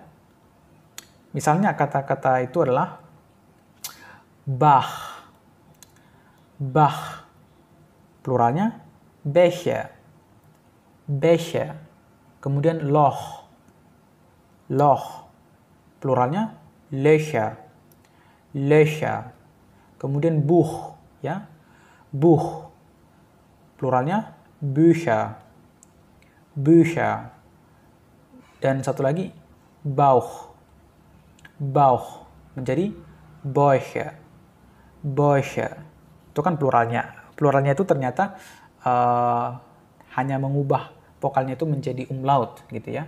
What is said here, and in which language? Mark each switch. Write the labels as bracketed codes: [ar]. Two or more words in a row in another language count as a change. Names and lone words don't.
[id] Misalnya kata-kata itu adalah Bach, pluralnya Becher, kemudian Loch, pluralnya Löcher, kemudian Buch, ya. Buch, pluralnya Bücher. Bücher. Dan satu lagi, Bauch. Bauch menjadi Bäuche. Bäuche. Itu kan pluralnya. Pluralnya itu ternyata hanya mengubah vokalnya itu menjadi umlaut gitu ya.